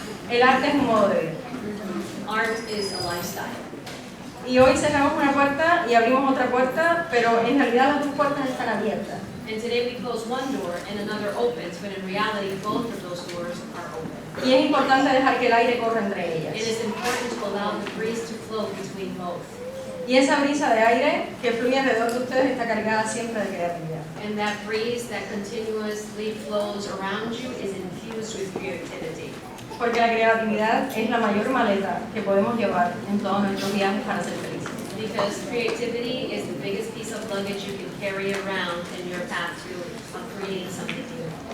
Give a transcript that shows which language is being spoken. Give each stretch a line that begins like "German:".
Spanish: el arte es un modo de vida.
English: Art is a lifestyle.
Spanish: Y hoy cerramos una puerta y abrimos otra puerta, pero en realidad las dos puertas están abiertas.
English: And today we close one door and another opens, but in reality both of those doors are open.
Spanish: Y es importante dejar que el aire corra entre
English: It
Spanish: ellas.
English: is important to allow the breeze to flow between both.
Spanish: Y esa brisa de aire que fluye alrededor de ustedes está cargada siempre de creatividad.
English: And that breeze that continuously flows around you is infused with creativity.
Spanish: Porque la creatividad es la mayor maleta que podemos llevar en todos nuestros viajes para ser felices.
English: Because creativity is the biggest piece of luggage you can carry around in your path to creating something new.